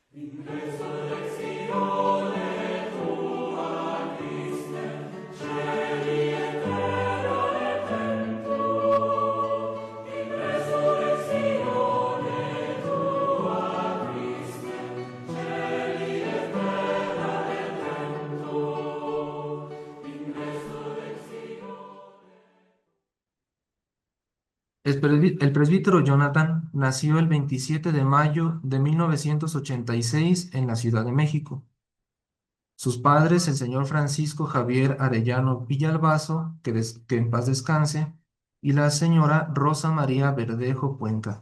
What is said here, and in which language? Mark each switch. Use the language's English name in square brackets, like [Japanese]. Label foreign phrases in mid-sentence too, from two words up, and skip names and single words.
[Latin] In resurrectione tua Christe, celi et terra et templo. In resurrectione tua Christe, celi et terra et templo. In resurrectione. [Spanish] El presbítero Jonathan nació el 27 de mayo de 1986 en la Ciudad de México. Sus padres, el señor Francisco Javier Arellano Villalbazo, que en paz descanse, y la señora Rosa María Verdejo Cuenca.